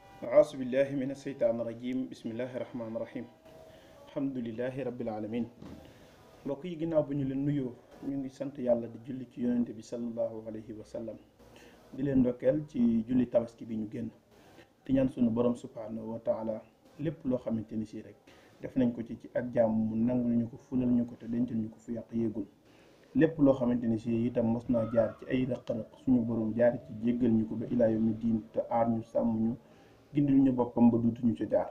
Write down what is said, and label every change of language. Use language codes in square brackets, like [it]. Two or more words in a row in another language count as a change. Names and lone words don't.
[ar] أعوذ بالله من الشيطان الرجيم بسم الله الرحمن الرحيم الحمد لله رب العالمين [wo] mbokk yi ginnaaw bu ñu leen nuyoo ñu ngi sant yàlla di julli ci yonente bi [ar] صلى الله عليه وسلم [wo] di leen ndokkeel ci julli tabaski bi ñu génn di ñaan sunu borom [ar] سبحانه وتعالى [wo] lépp loo xamante ni si rek def nañ ko ci ak jàmm mu nangul ñu ko fulal ñu ko te dencal ñu ko fu yàq yéegul lépp loo xamante ni si itam mos naa jaar ci ay rëq-rëq suñu borom jaar ci jéggal ñu ko ba [ar] إلى يوم الدين [wo] te aar ñu sàmm ñu gindil ñu boppam ba duutuñu ca jaar.